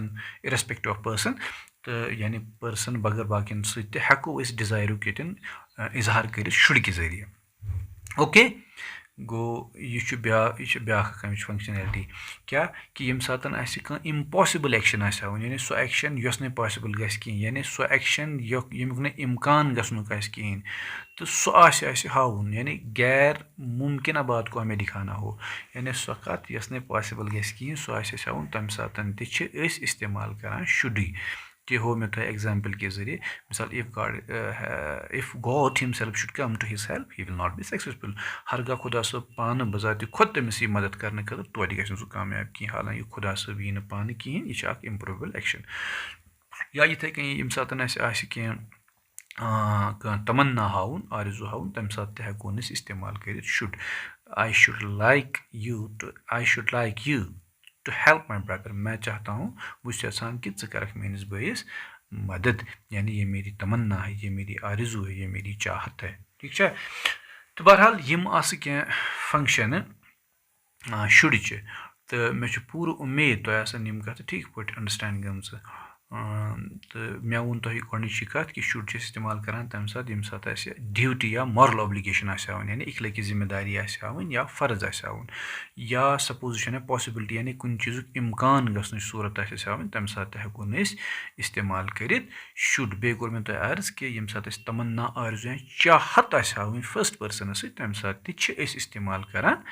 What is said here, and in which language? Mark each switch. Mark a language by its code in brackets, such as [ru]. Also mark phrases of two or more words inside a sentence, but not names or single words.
[en] irrespective of person [ks] تہٕ یعنی پٔرسَن بغٲر باقیَن سۭتۍ تہِ ہٮ۪کو أسۍ ڈِزایرُک ییٚتٮ۪ن اِظہار کٔرِتھ شُڈکہِ ذٔریعہِ اوکے گوٚو یہِ چھُ بیٛاکھ اَکھ اَمِچ فنٛگشنیلٹی کیٛاہ کہِ ییٚمہِ ساتہٕ اَسہِ کانٛہہ [en] impossible action [ks] آسہِ ہاوٕنۍ یعنی سۄ ایٚکشَن یۄس نہٕ پاسِبٕل گژھِ کِہیٖنۍ یعنی سۄ ایٚکشَن ییٚمیُک نہٕ اِمکان گژھنُک آسہِ کِہیٖنۍ تہٕ سُہ آسہِ اَسہِ ہاوُن یعنی [ur] غیر مُمکِنہ بات کو ہمیں دِکھانا ہو [ks] یعنی سۄ کَتھ یۄس نہٕ پاسِبٕل گژھِ کِہیٖنۍ سُہ آسہِ اَسہِ ہاوُن تَمہِ ساتہٕ تہِ چھِ أسۍ اِستعمال کَران شُڈٕے تہِ ہوو مےٚ تۄہہِ ایٚگزامپٕل کہِ ذٔریعہِ مِثال [en] If God himself should come to his help he will not be successful [ks] ہرگاہ خۄدا صٲب پانہٕ بذاتِ خۄد تٔمِس یی مدد کَرنہٕ خٲطرٕ توتہِ گژھِ نہٕ سُہ کامیاب کِہیٖنۍ حالانکہِ خۄدا صٲب یی نہٕ پانہٕ کِہیٖنۍ یہِ چھِ اَکھ [en] improbable action [ks] یا یِتھَے کٔنی ییٚمہِ ساتہٕ اَسہِ آسہِ کانٛہہ تمنا ہاوُن آرزوٗ ہاوُن تَمہِ ساتہٕ تہِ ہٮ۪کون أسۍ اِستعمال کٔرِتھ شُڈ [en] I should like you to I should like you to help my brother [ur] میں چاہتا ہوں [ks] بہٕ چھُس یَژھان کہِ ژٕ کَرَکھ میٲنِس بٲیِس مدد یعنی [ur] یہ میری تمنا ہے یہ میری آرزوٗ ہے یہ میری چاہت ہے [ks] ٹھیٖک چھا تہٕ بہرحال یِم آسہٕ کینٛہہ فنٛگشَنہٕ شُڈچہِ تہٕ مےٚ چھُ پوٗرٕ اُمید تۄہہِ آسَن یِم کَتھٕ ٹھیٖک پٲٹھۍ اَنڈَرسٹینٛڈ گٔمژٕ تہٕ مےٚ ووٚن تۄہہِ گۄڈنِچی کَتھ کہِ شُڈ چھِ أسۍ اِستعمال کَران تَمہِ ساتہٕ ییٚمہِ ساتہٕ اَسہِ ڈیوٗٹی یا [en] moral obligation [ks] آسہِ ہاوٕنۍ یعنی اِخلٲقی ذِمہٕ داری آسہِ ہاوٕنۍ یا فرض آسہِ ہاوُن یا سپوزِشَن یا پاسِبِلٹی یعنی کُنہِ چیٖزُک اِمکان گژھنٕچ صوٗرت آسہِ اَسہِ ہاوٕنۍ تَمہِ ساتہٕ تہِ ہٮ۪کون أسۍ اِستعمال کٔرِتھ شُڈ بیٚیہِ کوٚر مےٚ تۄہہِ عرض کہِ ییٚمہِ ساتہٕ أسۍ تمنا آرزوٗ یا چاہت آسہِ ہاوٕنۍ [en] first person [ks] سۭتۍ تَمہِ ساتہٕ تہِ چھِ أسۍ اِستعمال کَران